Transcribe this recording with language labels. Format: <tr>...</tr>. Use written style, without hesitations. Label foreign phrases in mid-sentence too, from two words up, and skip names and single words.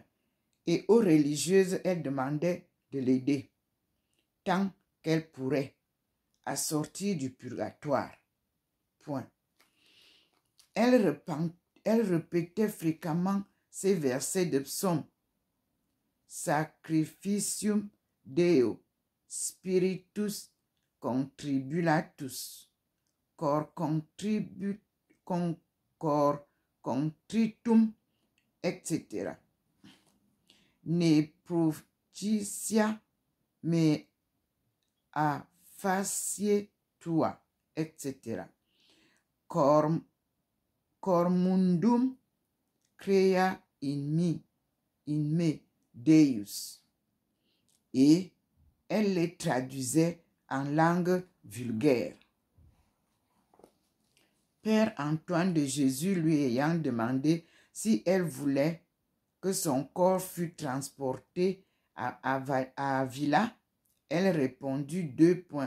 <fr>Et aux religieuses, elle demandait de l'aider, tant qu'elle pourrait, à sortir du purgatoire. Point. Elle répétait fréquemment ces versets de psaume.</fr> <la>Sacrificium Deo, Spiritus contribulatus, cor contritum, etc. Ne proficia me a facie tua, etc. Cor mundum crea in me Deus.</la> <fr>Et elle les traduisait en langue vulgaire. Père Antoine de Jésus lui ayant demandé si elle voulait que son corps fût transporté à Avila, elle répondit 2 points.</fr>